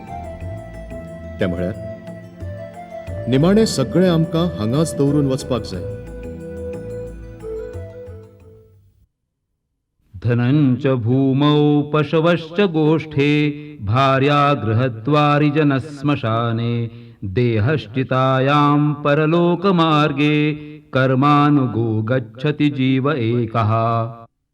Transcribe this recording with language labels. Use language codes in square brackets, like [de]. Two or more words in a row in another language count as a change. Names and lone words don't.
[kok] ते म्हळ्यार निमाणें सगळें आमकां हांगाच दवरून वचपाक जाय. [sa] धनञ्च भूमौ पशवश्च गोष्ठे भार्या गृहद्वारिजनश्मशाने देहश्चितायां परलोकमार्गे कर्मानुगो गच्छति जीव एकः.